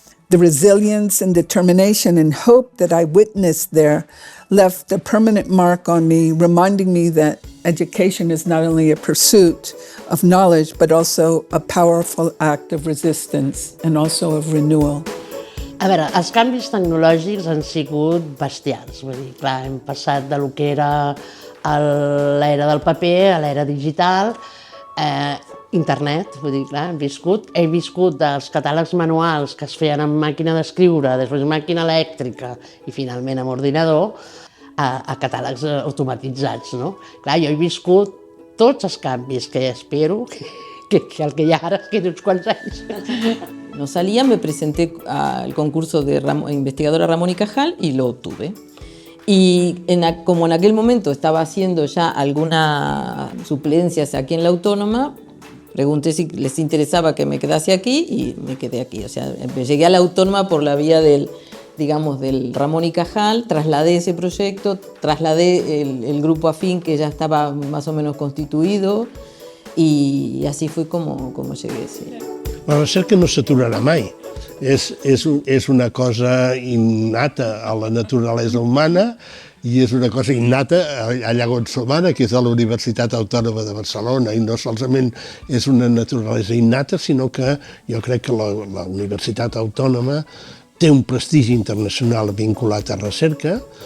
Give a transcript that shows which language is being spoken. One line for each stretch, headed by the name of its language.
English: The resilience and determination and hope that I witnessed there left a permanent mark on me, reminding me that education is not only a pursuit of knowledge, but also a powerful act of resistance and also of renewal.
Catalan: A veure, els canvis tecnològics han sigut bestials. Vull dir, clar, hem passat de lo que era l'era del paper a l'era digital, internet, vull dir, clar, he viscut dels catàlegs manuals que es feien amb màquina d'escriure, després màquina elèctrica i finalment amb ordinador, a catàlegs automatitzats, no? Clar, jo he viscut tots els canvis que espero que el que hi ha ara quedi uns quants anys.
Spanish: No salía, me presenté al concurso de investigadora Ramón y Cajal y lo obtuve. Y como en aquel momento estaba haciendo ya algunas suplencias aquí en la Autónoma, pregunté si les interesaba que me quedase aquí y me quedé aquí. O sea, llegué a la Autónoma por la vía del Ramón y Cajal, trasladé ese proyecto, trasladé el grupo afín que ya estaba más o menos constituido y así fue como llegué. Sí.
Catalan: La recerca no s'aturarà mai. És una cosa innata a la naturalesa humana i és una cosa innata allà on som ara, que és a la Universitat Autònoma de Barcelona, i no solament és una naturalesa innata, sinó que jo crec que la Universitat Autònoma té un prestigi internacional vinculat a recerca,